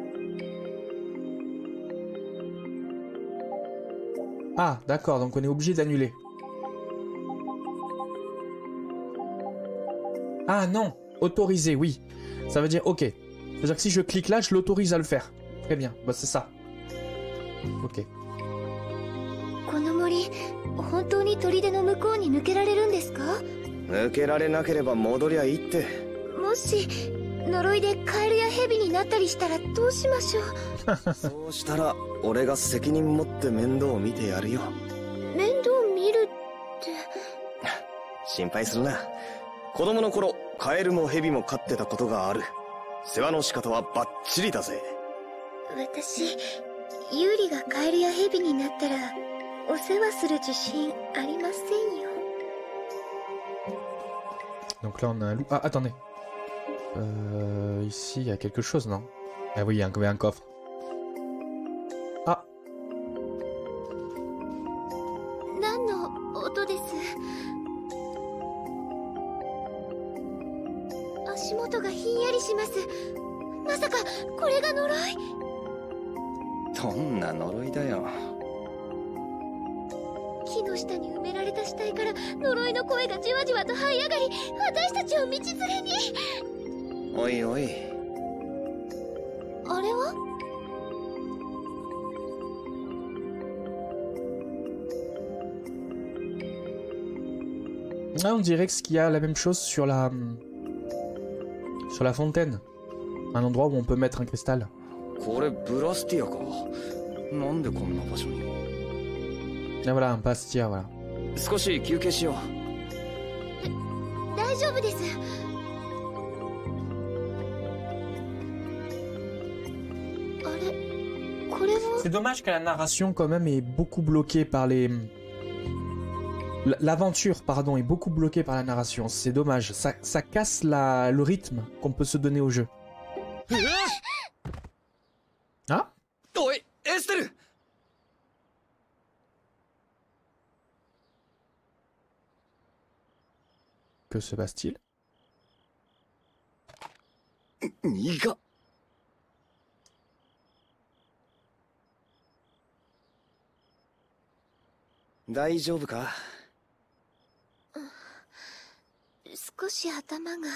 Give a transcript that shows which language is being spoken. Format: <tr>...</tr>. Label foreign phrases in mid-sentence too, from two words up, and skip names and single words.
<fr>Ah, d'accord, donc on est obligé d'annuler. Ah non, autoriser, oui. Ça veut dire, ok. C'est-à-dire que si je clique là, je l'autorise à le faire. Très bien, bah c'est ça. Ok.</fr> <ja>この森、本当に砦の向こうに抜けられるんですか？抜けられなければ戻りゃいいって。もし呪いでカエルやヘビになったりしたらどうしましょう？そうしたら俺が責任持って面倒を見てやるよ。面倒見るって心配するな。子供の頃カエルもヘビも飼ってたことがある。世話の仕方はバッチリだぜ。私、ユーリがカエルやヘビになったらお世話する自信ありませんよ。</ja> <fr>Donc là on a un loup. Ah attendez. Ici il y a quelque chose, non? Ah oui, il y a un coffre. Ah.</fr> <ja>何の音です？足元がひんやりします。まさかこれが呪い？どんな呪いだよ。昨日の下に埋められた死体から呪いの声がじわじわと這い上がり、私たちを道連れに。おいおい、あれは</ja> <fr>Ah, on dirait que qu'il y a la même chose sur la fontaine. Un endroit où on peut mettre un cristal.</fr> <ja>これブラスティアか。なんでこんな場所に。</ja> <fr>Ah voilà, un Bastia, voilà.</fr> <ja>少し休憩しよう。大丈夫です。あれ、これは</ja> <fr>C'est dommage que la narration quand même est beaucoup bloquée par les... L'aventure, pardon, est beaucoup bloquée par la narration. C'est dommage. Ça casse le rythme qu'on peut se donner au jeu. Ah?</fr> <ja>おい、エステル。</ja> <fr>Que se passe-t-il?</fr> <ja>苦っ。大丈夫か？少し頭が。</ja>